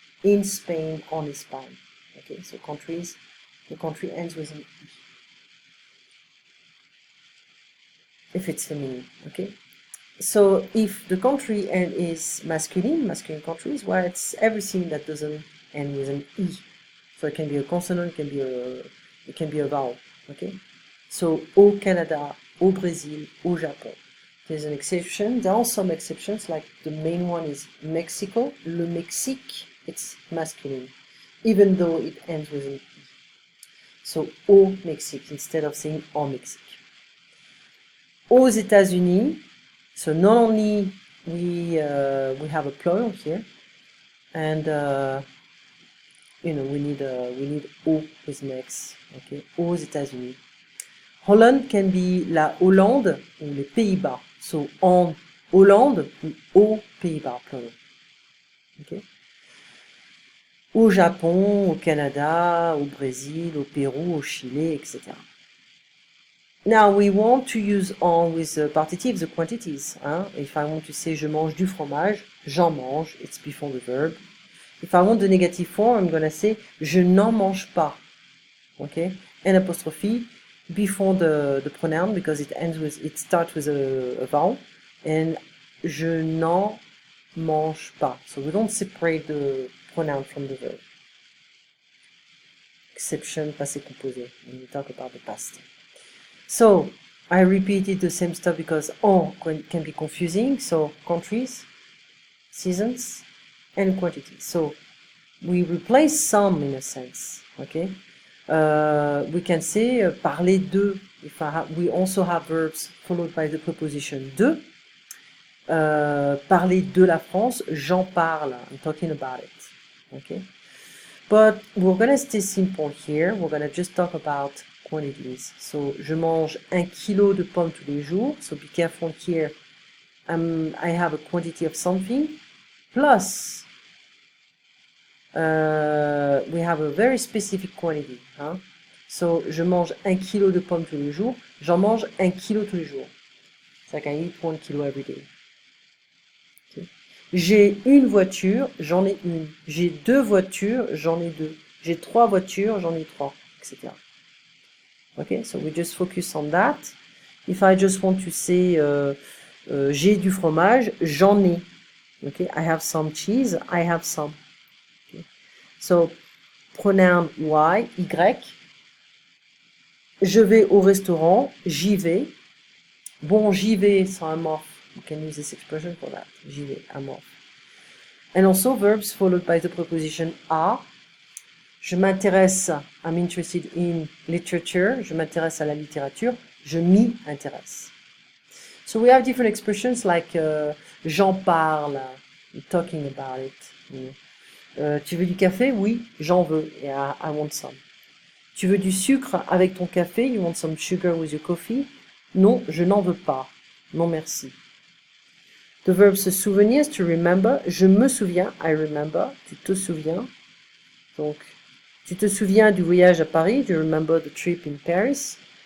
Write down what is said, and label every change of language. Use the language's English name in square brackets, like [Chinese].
[English] In Spain, [French] en Espagne. [English] Okay, so countries, the country ends with an E. If it's feminine, okay? So if the country is masculine countries, well, it's everything that doesn't end with an E. So it can be a consonant, it can be a vowel, okay? [French] So, au Canada, au Brésil, au Japon. [English] There's an exception. There are some exceptions, like the main one is Mexico. [French] Le Mexique, [English] it's masculine, even though it ends with an E. So, [French] au Mexique, [English] instead of saying [French] en Mexique. Aux États-Unis, [English] so not only we have a plural here, and we need au with next, okay? Aux États-Unis. Holland can be [French] la Hollande ou les Pays-Bas. [English] So [French] en Hollande ou aux Pays-Bas, [English] plural. Okay? [French] Au Japon, au Canada, au Brésil, au Pérou, au Chili, etc. [English] Now we want to use en with the partitives, the quantities. If I want to say [French] je mange du fromage, j'en mange, [English] it's before the verb. If I want the negative form, I'm gonna say [French] je n'en mange pas. [English] Okay? An apostrophe before the pronoun because it starts with a vowel, and [French] je n'en mange pas. [English] So we don't separate the pronoun from the verb. Exception, passé composé, when we talk about the past. So I repeated the same stuff because en can be confusing. So countries, seasons, and quantity. So we replace some in a sense, okay? We can say [French] parler de. [English] If we also have verbs followed by the preposition de. [French] Parler de la France, j'en parle. [English] I'm talking about it, okay? But we're gonna stay simple here. We're gonna just talk about quantities. [French] So, je mange 1 kilo de pommes tous les jours. [English] So be careful here. I have a quantity of something. Plus, we have a very specific quantity. Hein? [French] So, je mange 1 kilo de pommes tous les jours. J'en mange 1 kilo tous les jours. [English] It's like I eat 1 kilo every day. Okay. [French] J'ai une voiture, j'en ai une. J'ai 2 voitures, j'en ai 2. J'ai 3 voitures, j'en ai 3, etc. [English] Okay, so we just focus on that. If I just want to say [French] j'ai du fromage, j'en ai. [English] Okay, I have some cheese, I have some. Okay. So pronoun y, y. [French] Je vais au restaurant, j'y vais. Bon, j'y vais, [English] so I'm off. You can use this expression for that. [French] J'y vais, [English] I'm off. And also verbs followed by the preposition a. [French] Je m'intéresse, [English] I'm interested in literature. [French] Je m'intéresse à la littérature. Je m'y intéresse. [English] So we have different expressions like [French] j'en parle, [English] talking about it. You know. [French] Tu veux du café? Oui, j'en veux. [English] Yeah, I want some. [French] Tu veux du sucre avec ton café? [English] You want some sugar with your coffee? [French] Non, je n'en veux pas. Non, merci. [English] The verb [French] se souvenir, [English] to remember. [French] Je me souviens, [English] I remember. [French] Tu te souviens. Donc, tu te souviens du voyage à Paris? [English] Do you remember the trip in Paris?